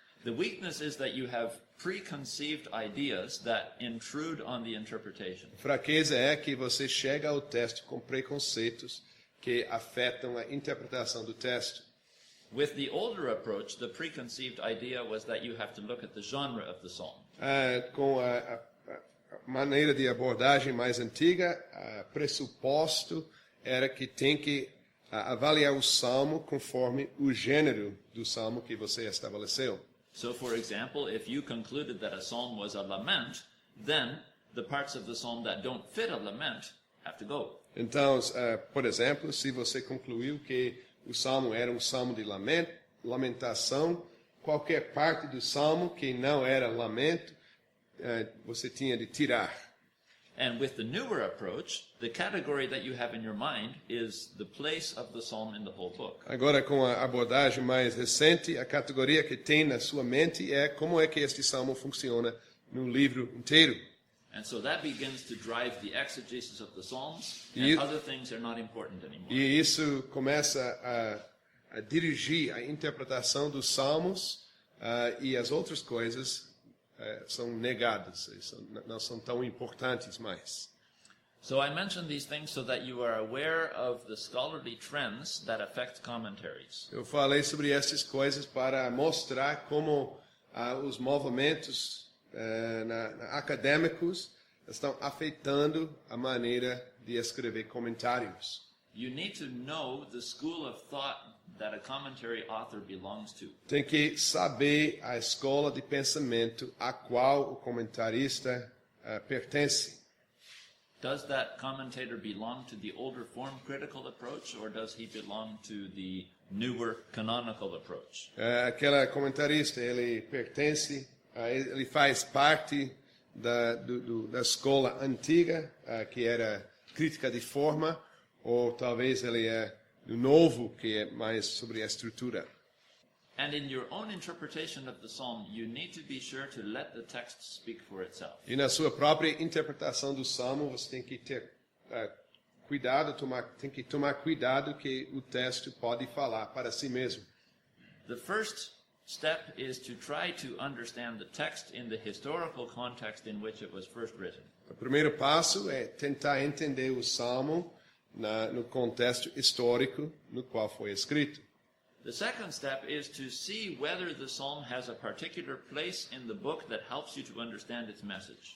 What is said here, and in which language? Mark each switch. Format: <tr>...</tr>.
<en>The weakness is that you have preconceived ideas that intrude on the interpretation.</en> <pt>A fraqueza é que você chega ao texto com preconceitos que afetam a interpretação do texto.</pt> <en>With the older approach, the preconceived idea was that you have to look at the genre of the psalm.</en> <pt>Com a maneira de abordagem mais antiga, pressuposto era que tem que avaliar o salmo conforme o gênero do salmo que você estabeleceu.</pt> <en>So, for example, if you concluded that a psalm was a lament, then the parts of the psalm that don't fit a lament have to go.</en> <pt>Então, por exemplo, se você concluiu que o salmo era um salmo de lamentação, qualquer parte do salmo que não era lamento, você tinha de tirar.</pt> <en>And with the newer approach, the category that you have in your mind is the place of the psalm in the whole book.</en> <pt>Agora, com a abordagem mais recente, a categoria que tem na sua mente é como é que este salmo funciona no livro inteiro.</pt> <en>And so that begins to drive the exegesis of the psalms, and other things are not important anymore.</en> <pt>E isso começa a dirigir a interpretação dos salmos, e as outras coisas são negadas, não são tão importantes mais.</pt> <en>So I mention these things so that you are aware of the scholarly trends that affect commentaries.</en> <pt>Eu falei sobre essas coisas para mostrar como os movimentos acadêmicos estão afetando a maneira de escrever comentários.</pt> <en>You need to know the school of thought that a commentary author belongs to.</en> <pt>Tem que saber a escola de pensamento a qual o comentarista pertence.</pt> <en>Does that commentator belong to the older form critical approach, or does he belong to the newer canonical approach?</en> <pt>Aquele comentarista, ele pertence, ele faz parte da escola antiga, que era crítica de forma, ou talvez ele é do novo, que é mais sobre a estrutura.</pt> <en>And in your own interpretation of the psalm, you need to be sure to let the text speak for itself.</en> <pt>E na sua própria interpretação do salmo, você tem que ter cuidado, tem que tomar cuidado que o texto pode falar para si mesmo.</pt> <en>The first step is to try to understand the text in the historical context in which it was first written.</en> <pt>O primeiro passo é tentar entender o salmo no contexto histórico no qual foi escrito.</pt> <en>The second step is to see whether the psalm has a particular place in the book that helps you to understand its message.</en>